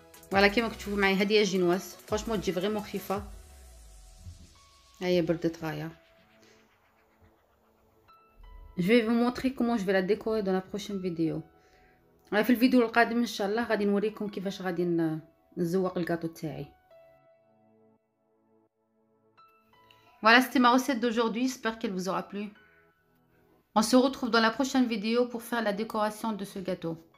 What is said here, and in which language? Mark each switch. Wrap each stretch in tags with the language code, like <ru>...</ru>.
<ar>Voilà, كيما كتشوفوا معايا هذه هي الجينواز، فرانشمون تجي فريمون خفيفه. ها هي بردت غايه.</ar> <fr>Je vais vous montrer comment je vais la décorer dans la prochaine vidéo.</fr> <ar>في الفيديو القادم ان شاء الله غادي نوريكم كيفاش غادي نزوق الكاطو تاعي.</ar> <fr>Voilà, c'était ma recette d'aujourd'hui, j'espère qu'elle vous aura plu. On se retrouve dans la prochaine vidéo pour faire la décoration de ce gâteau.</fr>